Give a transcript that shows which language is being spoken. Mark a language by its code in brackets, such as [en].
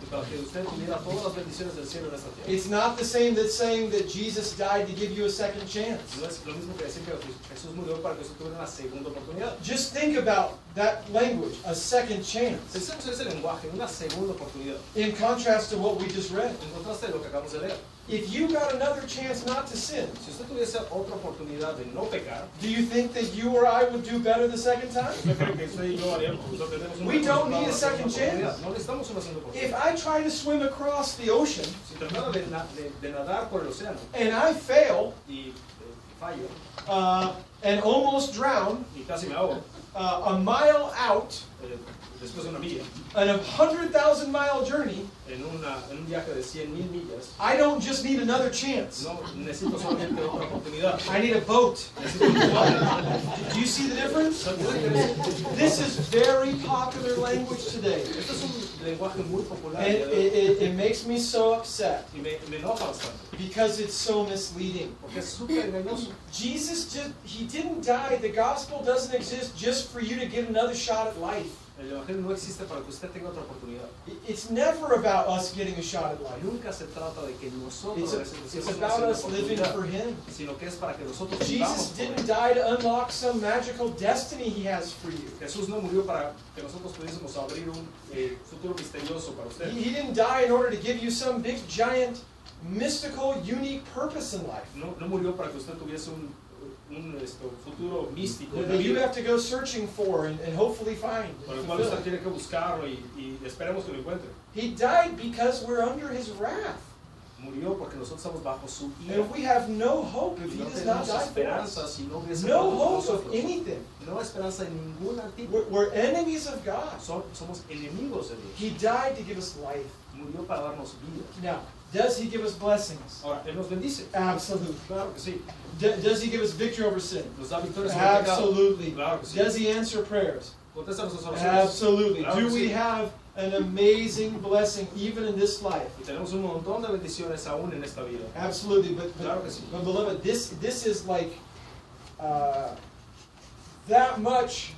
[es] Y para que usted tuviera todas las bendiciones del cielo en esta tierra. [en] It's not the same that's saying that Jesus died to give you a second chance. [es] No es lo mismo que decir que Jesús murió para que usted tuviera una segunda oportunidad. [en] Just think about that language, a second chance, [es] Pensemos en ese lenguaje, una segunda oportunidad. [en] in contrast to what we just read. [es] En contraste de lo que acabamos de leer. [en] If you got another chance not to sin, [es] Si usted tuviese otra oportunidad de no pecar, [en] do you think that you or I would do better the second time? [es] ¿usted cree que usted y yo haríamos? Nosotros tenemos una [en] We don't need a [es] segunda oportunidad. [en] chance. [es] No necesitamos una segunda [en] If [es] oportunidad. [en] I try to swim across the ocean [es] Si tratara de nadar por el océano [en] and I fail, [es] y fallo [en] and almost drown [es] y casi me ahogo [en] a mile out [es] después de una milla, [en] in a 100,000-mile journey, [es] en un viaje de 100,000 millas, [en] I don't just need another chance. [es] no necesito solamente otra oportunidad. [en] I need a boat. [es] Necesito un bote. [en] Do you see the difference? [es] ¿Sabes qué diferencia? [en] This is very popular language today. [es] Esto es un lenguaje muy popular [en] And [es] el día de hoy, [en] it makes me so upset [es] y me enoja bastante [en] because it's so misleading. [es] porque es súper engañoso. [en] Jesus he didn't die. The gospel doesn't exist just for you to get another shot at life. [es] El evangelio no existe para que usted tenga otra oportunidad. [en] It's never about us getting a shot at life. [es] Nunca se trata de que nosotros [en] It's [es] recibamos [en] about [es] una [en] us living [es] oportunidad, [en] for Him. [es] sino que es para que nosotros [en] Jesus [es] vivamos por [en] didn't [es] Él. [en] die to unlock some magical destiny He has for you. [es] Jesús no murió para que nosotros pudiésemos abrir un futuro misterioso para usted. [en] He didn't die in order to give you some big, giant, mystical, unique purpose in life [es] No murió para que usted tuviese un futuro místico en la [en] that you [es] vida, [en] have to go searching for and hopefully find. [es] por el cual usted tiene que buscarlo y esperemos que lo encuentre. [en] He died because we're under His wrath. [es] Murió porque nosotros estamos bajo su [en] And [es] ira. [en] if we have no hope, if [es] Y [en] He [es] no [en] does not [es] tenemos [en] die for [es] esperanza [en] us, [es] si no hubiese [en] no [es] muerto por [en] hope of [es] nosotros. [en] anything. [es] No esperanza en ningún tipo. [en] We're enemies of God. [es] Somos enemigos de Dios. [en] He died to give us life. [es] Murió para darnos vida. [en] Now, does He give us blessings? [es] Ahora, Él nos bendice. [en] Absolutely. [es] Claro que sí. [en] Does He give us victory over sin? [es] Nos da victoria sobre el pecado. [en] Absolutely. [es] Claro que sí. [en] Does He answer prayers? [es] Contesta nuestras oraciones. [en] Absolutely. [es] Claro [en] Do [es] que [en] we [es] sí. [en] have an amazing blessing even in this life? [es] Y tenemos un montón de bendiciones aún en esta vida. [en] Absolutely. But [es] Claro que sí. [en] beloved, this is like that much